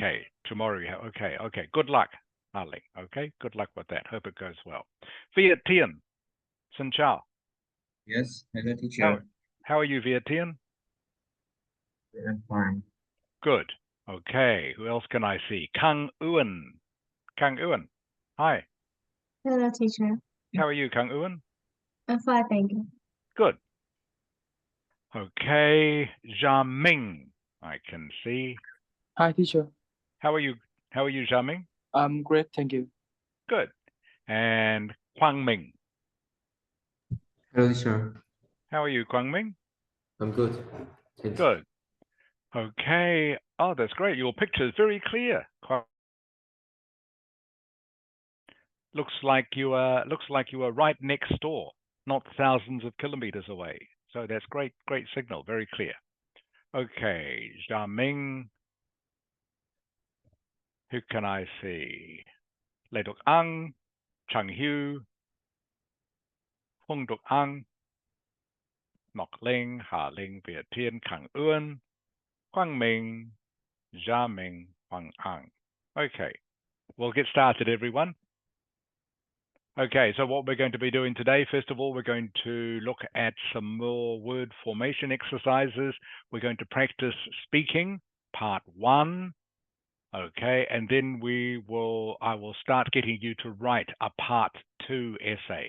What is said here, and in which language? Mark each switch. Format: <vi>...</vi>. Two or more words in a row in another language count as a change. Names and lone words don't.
<en>Okay, tomorrow. Okay. Good luck, Harling. Okay, good luck with that. Hope it goes well. Viet Tien,</en> <vi>Xin Chao.</vi> <en>Yes, hello How teacher. how are you, Viet Tien? I'm fine. Good. Okay. Who else can I see? Kang Uan. Kang Uan. Hi. Hello, teacher. How are you, Kang Uan? I'm fine, thank you. Good. Okay. Zha Ming. I can see. Hi, teacher. How are you? How are you, Zha Ming? I'm great, thank you. Good. And Kwang Ming. Hello teacher. How are you, Kwang Ming? I'm good. Thanks. Good. Okay. Oh, that's great. Your picture is very clear. Looks like you are right next door, not thousands of kilometers away. So that's great signal, very clear. Okay, Ming. Who can I see? Lê Độc Anh, Trần Hugh, Hung Độc Anh, Ngọc Linh, Hà Linh, Viet Thiên, Khang Uan, Quang Minh, Jia Ming, Huang Ang. Okay, we'll get started, everyone. Okay, so what we're going to be doing today, first of all, we're going to look at some more word formation exercises. We're going to practice speaking, part 1. Okay, and then I will start getting you to write a part 2 essay.</en>